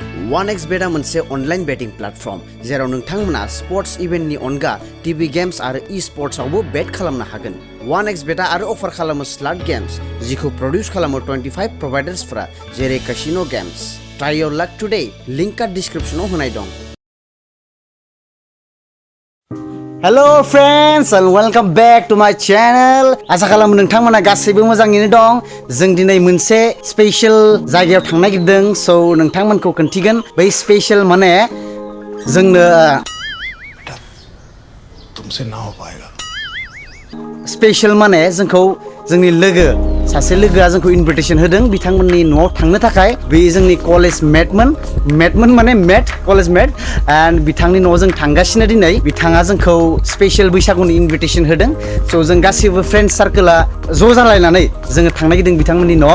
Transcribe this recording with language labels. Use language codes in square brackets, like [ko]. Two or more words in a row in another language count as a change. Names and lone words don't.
[brx] 1xbet मोनसे अनलाइन बेटिं प्लेटफर्म जेराव नोंथांमोना [en] sports event [brx] अनगा [en] TV games [brx] आरो ई-स्पोर्ट्सआवबो बेट खालामनो हागोन। 1xbetआ आरो अफार खालामो [en] slot games [brx] जिखौ प्रोड्यूस खालामो 25 प्रोवाइडर्सफोरा जेरै [en] casino games. try your luck today link description होनाय दं। Hello friends and welcome back to my channel. [brx] Aasakhalamw नोंथांमोना गासैबो मोजाङैनो दं। जों दिनै मोनसे स्पेशल जायगायाव थांनो नागिरदों। सो नोंथांमोनखौ खोन्थिगोन बै स्पेशल माने जोंनो [hi] तुमसे ना हो पाएगा। [brx] स्पेशल माने जोंखौ जोंनि लोगो सासे लोगोआ जोंखौ इनविटेशन होदों बिथांमोननि न'आव थांनो थाखाय। बे जोंनि [en] college mate [brx] माने [en] mate college mate and [brx] बिथांनि न'आव जों थांगासिनो दिनै। बिथाङा जोंखौ स्पेशल बैसागुनि इनविटेशन होदों। स' जों गासैबो [en] friend circle [brx] ज' जालायनानै जोङो थांनो नागिरदों बिथांमोननि न'आव।